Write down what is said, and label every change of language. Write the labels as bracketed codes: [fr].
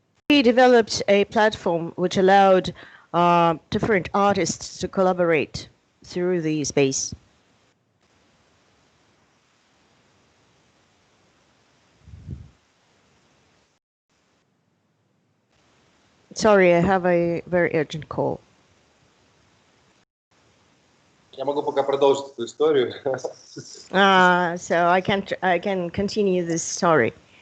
[en] We developed a platform which allowed different artists to collaborate through the space. Sorry, I have a very urgent call. [ru] Я могу пока продолжить эту историю. [en] So I can continue this story.